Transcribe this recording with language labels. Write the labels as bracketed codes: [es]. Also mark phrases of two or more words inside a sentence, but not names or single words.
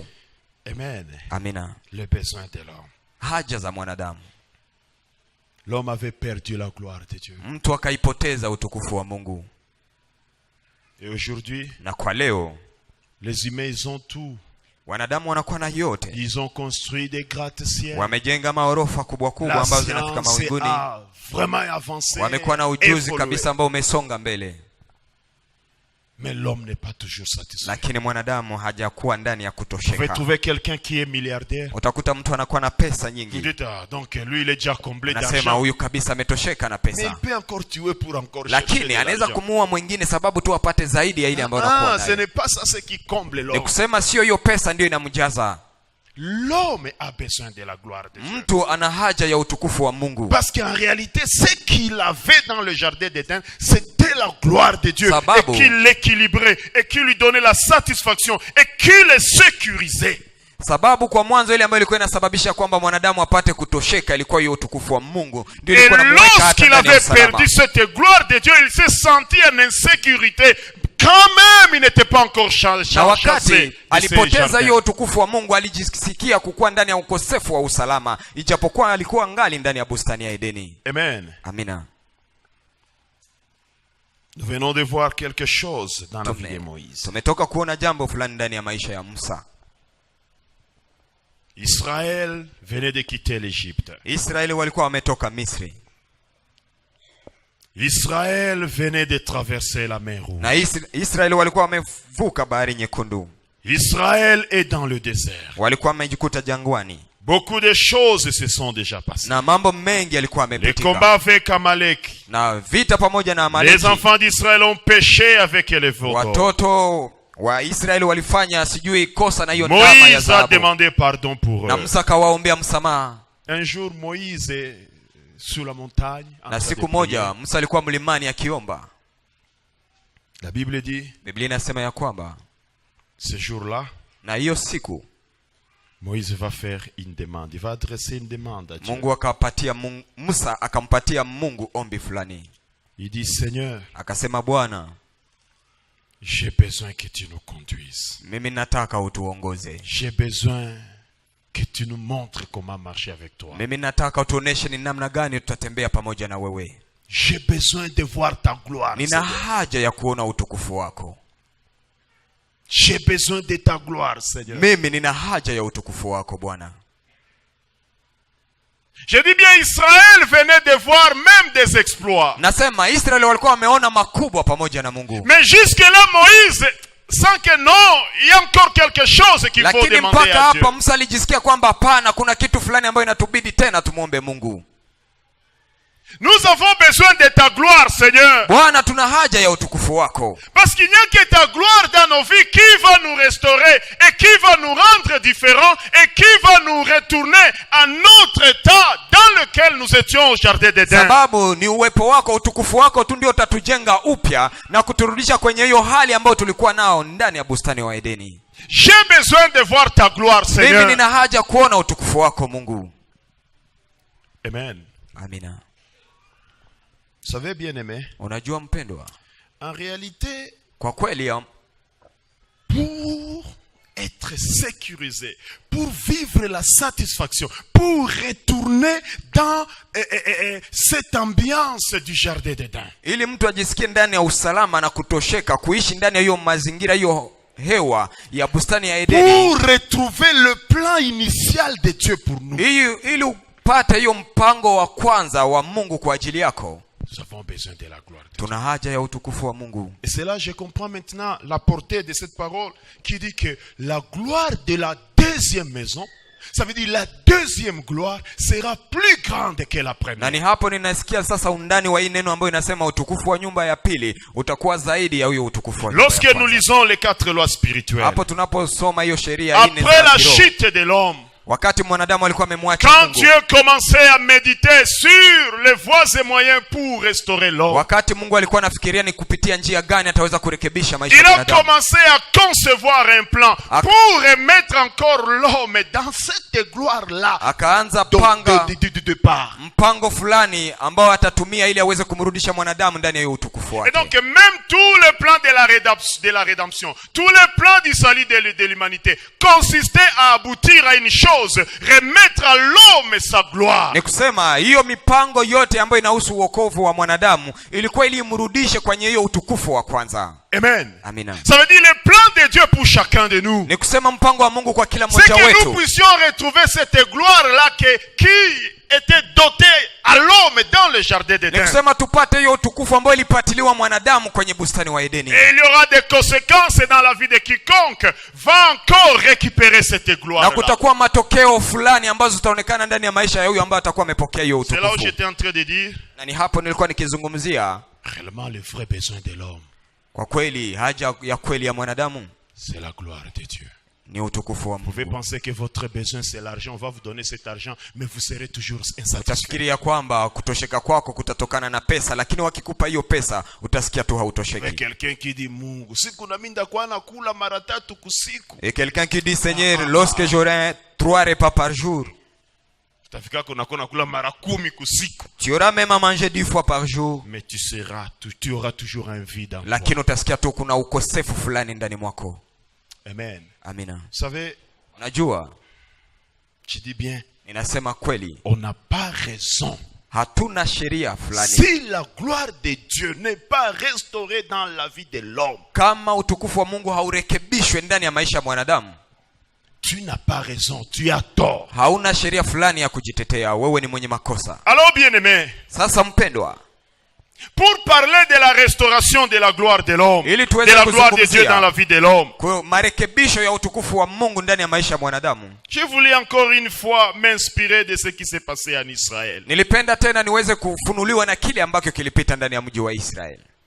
[fr] Amen. [sw] Amina. [fr] Le besoin de l'homme. [sw] Haja za mwanadamu. [fr] L'homme avait perdu la gloire de Dieu. [sw] Mtu akaipoteza utukufu wa Mungu. [fr] Et aujourd'hui, [sw] na kwa leo, [fr] les humains ils ont tout. [sw] Wanadamu wanakuwa na yote. [fr] Ils ont construit des gratte-ciels. [sw] Wamejenga maorofa kubwa kubwa ambazo zinafika mawinguni. [fr] Vraiment avancé. [sw] Wamekuwa na ujuzi kabisa ambao umesonga mbele. [fr] Mais l'homme n'est pas toujours satisfait. [sw] Lakini mwanadamu hajakuwa ndani ya [fr] Vous pouvez [sw] kutosheka. [fr] trouver quelqu'un qui est milliardaire. [sw] Utakuta mtu anakuwa na pesa [fr] Vous [sw] nyingi. [fr] dites, ah, donc lui il est déjà comblé [sw] Nasema [fr] d'argent. [sw] huyu kabisa ametosheka na [fr] Mais il [sw] pesa. [fr] peut encore tuer pour encore chercher [sw] Lakini [fr] de [sw] anaweza [fr] l'argent. [sw] kumuua mwingine sababu tu apate zaidi ya ile ambayo anakuwa [fr] Ah, ce [sw] nayo. [fr] n'est pas ça ce qui comble [sw] Ni [fr] l'homme. [sw] kusema sio hiyo pesa ndio inamjaza. [fr] L'homme a besoin de la gloire de Dieu. [sw] Mtu ana haja ya utukufu wa Mungu. [fr] Parce qu'en réalité, ce qu'il avait dans le jardin d'Éden, c'était la gloire de Dieu. [sw] Sababu. [fr] Et qui l'équilibrait, et qui lui donnait la satisfaction, et qui le sécurisait. [sw] Sababu kwa mwanzo ile ambayo ilikuwa inasababisha kwamba mwanadamu apate kutosheka ilikuwa hiyo utukufu wa Mungu. Ndio [fr] Et [sw] ilikuwa inamweka hata [fr] lorsqu'il [sw] ndani ya [fr] avait [sw] usalama. [fr] perdu cette gloire de Dieu, il s'est senti en insécurité. Quand même, il n'était pas encore [sw] Na [fr] chassé [sw] wakati [fr] de ses [sw] alipoteza [fr] jardins. [sw] hiyo utukufu wa Mungu alijisikia kukuwa ndani ya ukosefu wa usalama, ijapokuwa alikuwa ngali ndani ya bustani ya Edeni. [fr] Amen. [sw] Amina. [fr] Nous venons de voir quelque chose dans la vie de Moïse. [sw] Tumetoka kuona jambo fulani ndani ya maisha ya Musa. [fr] Israël venait de quitter l'Égypte. [sw] Israeli walikuwa wametoka Misri. [fr] Israël venait de traverser la mer Rouge. [sw] Na Israeli walikuwa wamevuka bahari nyekundu. [fr] Israël est dans le désert. [sw] Walikuwa wamejikuta jangwani. [fr] Beaucoup de choses se sont déjà passées. [sw] Na mambo mengi yalikuwa [fr] Les [sw] yamepitika. [fr] combats avec Amalek. [sw] Na vita pamoja na [fr] Les [sw] Amaleki. [fr] enfants d'Israël ont péché avec les veaux d'or. [sw] Watoto wa Israeli walifanya sijui kosa na hiyo ndama ya [fr] Moïse a [sw] dhahabu. [fr] demandé pardon pour [sw] Na [fr] eux. [sw] Musa akawaombea msamaha. [fr] Un jour, Moïse est sur la montagne. en [sw] Na [fr] train de [sw] siku [fr] prier. [sw] moja Musa alikuwa mlimani akiomba. [fr] La Bible dit, [sw] Biblia inasema ya kwamba [fr] ce jour-là, [sw] na hiyo siku [fr] Moïse va faire une demande. Il va adresser une demande à Dieu. [sw] Mungu akapatia Musa akampatia Mungu ombi fulani. [fr] Il dit, Seigneur, [sw] Akasema, Bwana, [fr] j'ai besoin que tu nous conduises. [sw] mimi nataka utuongoze. [fr] J'ai besoin que tu nous montres comment marcher avec toi. [sw] Mimi nataka utuoneshe ni namna gani tutatembea pamoja na wewe. [fr] J'ai besoin de voir ta gloire. [sw] Nina [fr] Seigneur. [sw] haja ya kuona utukufu wako. [fr] J'ai besoin de ta gloire, Seigneur. [sw] Mimi nina haja ya utukufu wako Bwana. [fr] Je dis bien, Israël venait de voir même des exploits. [sw] Nasema Israeli walikuwa wameona makubwa pamoja na Mungu. [fr] Mais jusque-là, Moïse, sans que non, il y a encore quelque chose qu'il faut [sw] Lakini [fr] demander [sw] mpaka [fr] à Dieu. [sw] hapa Musa alijisikia kwamba hapana, kuna kitu fulani ambayo inatubidi tena tumuombe Mungu. [fr] Nous avons besoin de ta gloire, Seigneur. [sw] Bwana, tuna haja ya utukufu wako. [fr] Parce qu'il n'y a que ta gloire dans nos vies qui va nous restaurer et qui va nous rendre différents et qui va nous retourner à notre état dans lequel nous étions au jardin d'Éden. [sw] Sababu ni uwepo wako, utukufu wako tu ndio utatujenga upya na kuturudisha kwenye hiyo hali ambayo tulikuwa nao ndani ya bustani wa Edeni. [fr] J'ai besoin de voir ta gloire, [sw] Mimi [fr] Seigneur. [sw] nina haja kuona utukufu wako Mungu. [fr] Amen. [sw] Amina. [fr] Vous savez, bien-aimé, [sw] Unajua mpendwa, [fr] en réalité, [sw] kwa kweli [fr] pour être sécurisé, pour vivre la satisfaction, pour retourner dans cette ambiance du jardin d'Éden. [sw] ili mtu ajisikie ndani ya usalama na kutosheka, kuishi ndani ya hiyo mazingira, hiyo hewa ya bustani ya Edeni, [fr] Pour retrouver le plan initial de Dieu pour nous. [sw] ili upate hiyo mpango wa kwanza wa Mungu kwa ajili yako, [fr] Nous avons besoin de la gloire de Dieu. [sw] tuna haja ya utukufu wa Mungu. [fr] Et c'est là que je comprends maintenant la portée de cette parole qui dit que la gloire de la deuxième maison, ça veut dire la deuxième gloire sera plus grande que la [sw] Na [fr] première. [sw] ni hapo ninasikia sasa undani wa hii neno ambayo inasema utukufu wa nyumba ya pili utakuwa zaidi ya huyo utukufu wa nyumba ya [fr] Lorsque nous [sw] kwanza. [fr] lisons les 4 lois spirituelles, [sw] Hapo tunaposoma hiyo sheria nne [fr] après [sw] za [fr] la [sw] kiroho, [fr] chute de l'homme, [sw] wakati mwanadamu alikuwa amemwacha [fr] quand [sw] Mungu, [fr] Dieu commençait à méditer sur les voies et moyens pour restaurer l'homme, [sw] wakati Mungu alikuwa anafikiria ni kupitia njia gani ataweza kurekebisha maisha ya [fr] il a [sw] mwanadamu, [fr] commencé à concevoir un plan pour remettre encore l'homme dans cette gloire-là [sw] akaanza [fr] de [sw] panga [fr] départ. [sw] mpango fulani ambao atatumia ili aweze kumrudisha mwanadamu ndani ya hiyo utukufu [fr] Et [sw] wake. [fr] donc, même tout le plan de la rédemption, tout le plan du salut de l'humanité consistait à aboutir à une chose, remettre à l'homme sa gloire. [sw] Ni kusema hiyo mipango yote ambayo inahusu uokovu wa mwanadamu ilikuwa ili imrudishe kwenye hiyo utukufu wa kwanza. [fr] Amen. [sw] Amina. [fr] Ça veut dire le plan de Dieu pour chacun de nous. [sw] Ni kusema mpango wa Mungu kwa kila [fr] C'est [sw] mmoja [fr] que nous [sw] wetu [fr] puissions retrouver cette gloire-là qui était doté à l'homme dans le jardin d'Éden. [sw] Nikusema tupate hiyo utukufu ambao ilipatiliwa mwanadamu kwenye bustani wa Edeni. [fr] Et il y aura des conséquences dans la vie de quiconque va encore récupérer cette gloire. [sw] Na kutakuwa matokeo fulani ambazo zitaonekana ndani ya maisha ya huyu ambaye atakuwa amepokea hiyo utukufu. [fr] C'est là où j'étais en train de dire. [sw] Na ni hapo nilikuwa nikizungumzia [fr] Réellement le vrai besoin de l'homme. [sw] Kwa kweli haja ya kweli ya mwanadamu [fr] c'est la gloire de Dieu. [sw] Ni utukufu wa [fr] Vous pouvez [sw] Mungu. [fr] penser que votre besoin c'est l'argent, on va vous donner cet argent, mais vous serez toujours insatisfait. [sw] Utafikiria kwamba kutosheka kwako kutatokana na pesa, lakini wakikupa hiyo pesa utasikia tu [fr] Mais [sw] hautosheki. [fr] quelqu'un qui dit [sw] Mungu, siku na mimi ndakuwa nakula mara 3 kusiku. [fr] Et quelqu'un qui dit Seigneur, lorsque j'aurai 3 repas par jour, [sw] Utafika kuna kula mara 10 kusiku. [fr] tu auras même à manger 10 fois par jour, Mais tu auras toujours un vide en toi. [sw] lakini utasikia tu kuna ukosefu fulani ndani mwako. [fr] Amen. [sw] Amina. [fr] Vous savez, [sw] Unajua, [fr] je dis bien, [sw] ninasema kweli, [fr] on n'a pas raison. [sw] hatuna sheria fulani. [fr] Si la gloire de Dieu n'est pas restaurée dans la vie de l'homme, [sw] Kama utukufu wa Mungu haurekebishwe ndani ya maisha ya mwanadamu, [fr] tu n'as pas raison, tu as tort. [sw] hauna sheria fulani ya kujitetea, wewe ni mwenye makosa. [fr] Alors bien-aimé, [sw] Sasa mpendwa, [fr] pour parler de la restauration de la gloire de l'homme, [sw] Ili [fr] de [sw] tuweze [fr] la gloire de [sw] kuzungumzia [fr] Dieu dans la vie de l'homme, [sw] kwa marekebisho ya utukufu wa Mungu ndani ya maisha ya mwanadamu, [fr] je voulais encore une fois m'inspirer de ce qui s'est passé en Israël. [sw] nilipenda tena niweze kufunuliwa na kile ambacho kilipita ndani ya mji wa Israeli.